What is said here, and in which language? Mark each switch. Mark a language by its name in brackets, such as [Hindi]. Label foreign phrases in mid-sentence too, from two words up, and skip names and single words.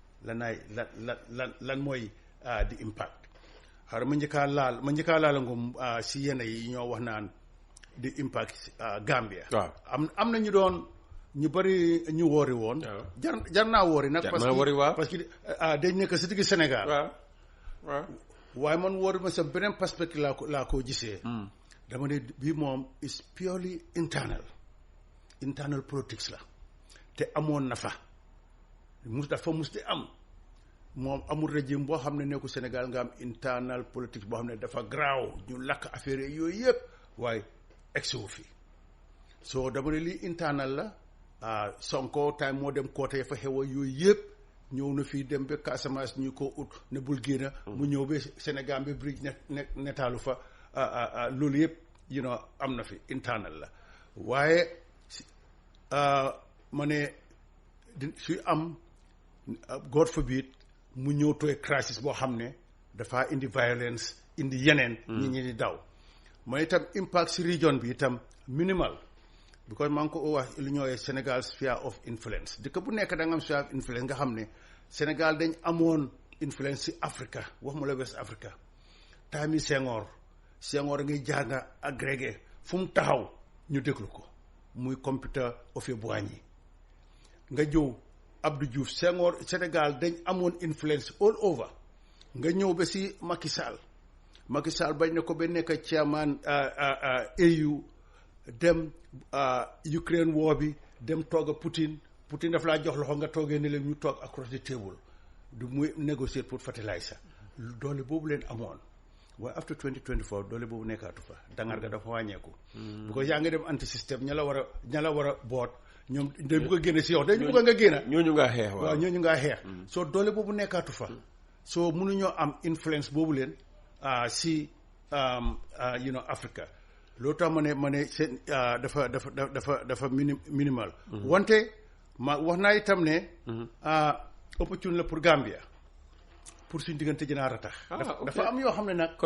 [Wolof] lan mooy di impact xaaral ma njëkkaa laal ngum si yenn yi ñoo wax naan di impact Gambia am na ñu bari ñu woori woon jar naa woori nag [French] parce que [Wolof] dañ nekk si digg Sénégal waaw waaye man woori ma sa beneen perspective laa ko gisee dama ne bii moom [English] is purely internal politics [Wolof] la te amoon na fa dafa mus di am moom amul régime boo xam ne nekku Sénégal nga am [English] internal politics [Wolof] boo xam ne dafa garaaw ñu lakk affaire yooyu yëpp waaye egsiwu fi soo dama ne lii internal la Sonko time moo dem côté ya fa xewa yooyu yëpp ñëw na fii dem ba Casamance ñu ko ut ne bul génn mu ñëw ba Sénégal bi bridge netaalu fa loolu yëpp am na fi internal la waaye ma ne suy am [English] God forbid [Wolof] mu ñëw tooy crisis boo xam ne dafa indi violence indi yeneen ñi di daw mooy itam impact si region bi itam minimal because maa ngi ko wax lu ñooy Sénégal [English] sphere of influence [Wolof] dëkk bu nekk da nga am [English] sphere of influence [Wolof] nga xam ne Sénégal dañ amoon influence si Africa wax mu la West Africa time yi Senghor ngay jàng agrégé fu mu taxaw ñu déglu ko muy computer Houphouët-Boigny nga jëw Abdou Diouf Senghor Sénégal dañ amoon influence [English] all over [Wolof] nga ñëw ba si Macky Sall bañ na ko ba nekk chairman AU dem Ukraine war bi dem toog a Poutine daf laa jox loxo nga toogee ne leen ñu toog [English] across the table [Wolof] du muy négocier pour fertiliser doole boobu leen amoon waaye after 2024 doole boobu nekkaatu fa dangar ga dafa wàññeeku because yaa ngi dem [French] anti système [Wolof] ña la war a boot ñoom dañ bëgg a génne si yow dañu bëgg nga génn ñooñu ngaa xeex waaw ñooñu ngaa xeex soo doole boobu nekkaatu fa soo mënuñoo am influence boobu leen si Africa loolu tax ma ne seen dafa minimal wante ma wax naa itam ne opportunité la pour Gambia pour suñ diggante gën a ratax dafa am yoo xam ne nag